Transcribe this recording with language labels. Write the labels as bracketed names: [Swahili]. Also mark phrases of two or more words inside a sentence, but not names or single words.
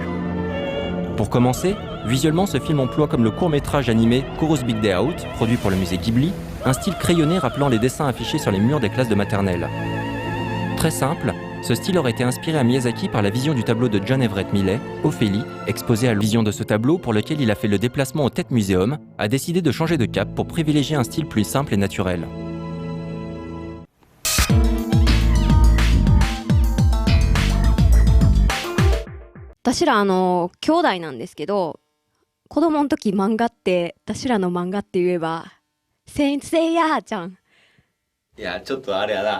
[French] Pour commencer, visuellement ce film emploie comme le court-métrage animé Kuro's Big Day Out, produit pour le musée Ghibli, un style crayonné rappelant les dessins affichés sur les murs des classes de maternelle. Très simple, ce style aurait été inspiré à Miyazaki par la vision du tableau de John Everett Millais, Ophélie, exposé à la vision de ce tableau pour lequel il a fait le déplacement au Tate Museum, a décidé de changer de cap pour privilégier un style plus simple et naturel. [Japanese] 私ら兄弟なんですけど、子供の時漫画って私らの漫画って言えばセイントセイヤーちゃん。いや、ちょっとあれやな。